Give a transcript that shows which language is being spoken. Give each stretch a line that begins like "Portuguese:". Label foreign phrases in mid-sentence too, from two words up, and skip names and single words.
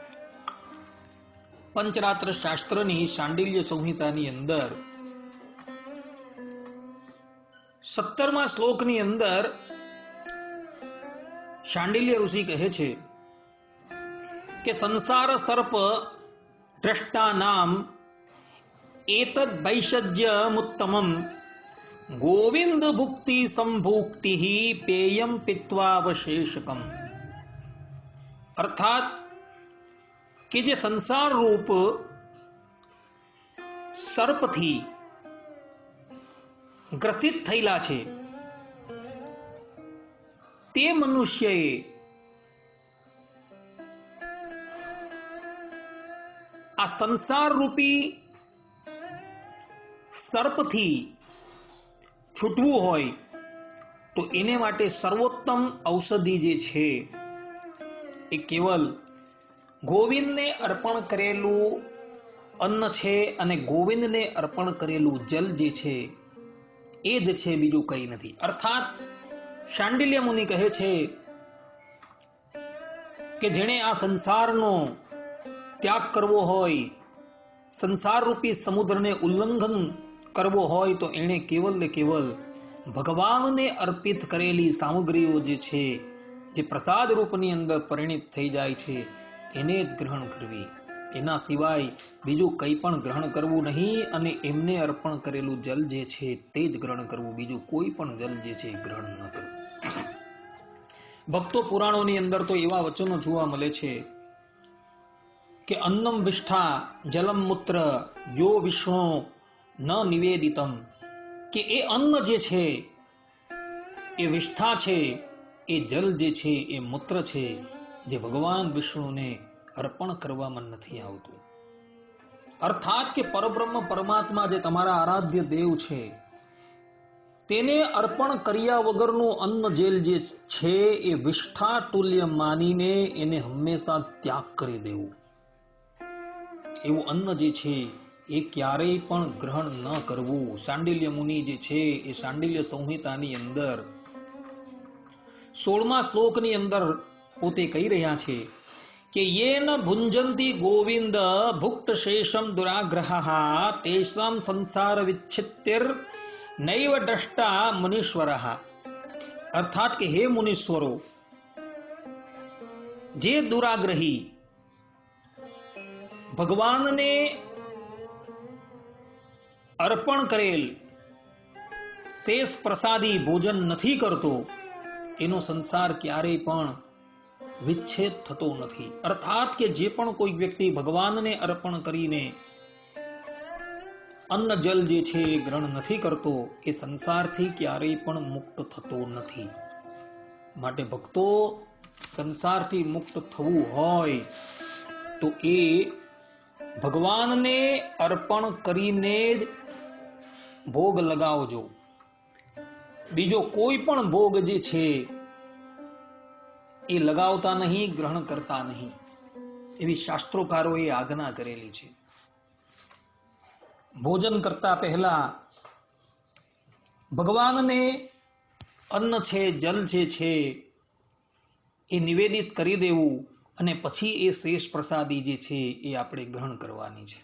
Gujarati: પંચરાત્ર શાસ્ત્રની શાંડિલ્ય સંહિતાની અંદર 17મા શ્લોકની અંદર શાંડિલ્ય ઋષિ કહે છે કે
Sanskrit: संसार सर्प द्रष्टानाम एतद वैषज्यमुत्तमम गोविंद भुक्ति संभुक्ति ही पेयम पित्वावशेषकम।
Gujarati: અર્થાત કે જે સંસાર રૂપ સર્પ થી ગ્રસિત થયેલા છે તે મનુષ્યએ આ સંસાર રૂપી સર્પ થી છૂટવું હોય તો એને માટે સર્વોત્તમ ઔષધિ જે છે એ કેવલ ગોવિંદને અર્પણ કરેલું અન્ન છે અને ગોવિંદને અર્પણ કરેલું જલ જે છે એ જ છે, બીજું કંઈ નથી। અર્થાત શાંડિલ્ય મુનિ કહે છે કે જેણે આ સંસારનો ત્યાગ કરવો હોય, સંસાર રૂપી સમુદ્રને ઉલ્લંઘન કરવો હોય તો એને કેવળ ને કેવળ ભગવાન ને અર્પિત કરેલી સામગ્રીઓ જે છે, જે પ્રસાદ રૂપની અંદર પરિણિત થઈ જાય છે, એને જ ગ્રહણ કરવી। એના સિવાય બીજું કંઈ પણ ગ્રહણ કરવું નહીં અને એમને અર્પણ કરેલું જળ જે છે તે જ ગ્રહણ કરવું, બીજું કોઈ પણ જળ જે છે ગ્રહણ ન કરવું। ભક્તો, પુરાણોની અંદર તો એવા વચનો જોવા મળે છે કે
Sanskrit: अन्नम विष्ठा जलम मूत्र यो विष्णु न निवेदितम,
Gujarati: કે એ અન્ન જે છે એ વિષ્ઠા છે, એ જળ જે છે એ મૂત્ર છે, જે ભગવાન વિષ્ણુ ને અર્પણ કરવામાં નથી આવતું। અર્થાત કે પરબ્રહ્મ પરમાત્મા જે તમારા આરાધ્ય દેવ છે તેને અર્પણ કર્યા વગરનું અન્ન જેલ જે છે એ વિષ્ઠા તુલ્ય માનીને એને હંમેશા ત્યાગ કરી દેવું। એવું અન્ન જે છે એ ક્યારેય પણ ગ્રહણ ન કરવું। શાંડિલ્ય મુનિ જે છે એ શાંડિલ્ય સંહિતાની અંદર 16મા શ્લોકની અંદર પોતે કહી રહ્યા છે કે
Sanskrit: येन भुंजन्ति गोविंद भुक्त शेषम दुराग्रहः तेषां संसार विच्छित्तिर नैव दृष्टा मुनीश्वरः।
Gujarati: અર્થાત કે હે મુનીશ્વરો, જે દુરાગ્રહી ભગવાન ને અર્પણ કરેલ શેષ પ્રસાદી ભોજન નહીં કરતો, એનો સંસાર ક્યારેય પણ વિચ્છેદ થતો નહીં। અર્થાત કે જે પણ કોઈ વ્યક્તિ ભગવાન ને અર્પણ કરીને અન્ન જળ જે છે ગ્રહણ નહીં કરતો, એ સંસાર થી ક્યારેય પણ મુક્ત થતો નહીં। માટે ભક્તો, સંસાર થી મુક્ત થવું હોય તો એ ભગવાન ને અર્પણ કરીને જ ભોગ લગાવજો। બીજો કોઈ પણ ભોગ જે છે એ લગાવતા નહીં, ગ્રહણ કરતા નહીં। એવી શાસ્ત્રોકારોએ આજ્ઞા કરેલી છે. ભોજન કરતા પહેલા ભગવાનને અન્ન છે, જલ જે છે એ નિવેદિત કરી દેવું અને પછી એ શેષ પ્રસાદી જે છે એ આપણે ગ્રહણ કરવાની છે.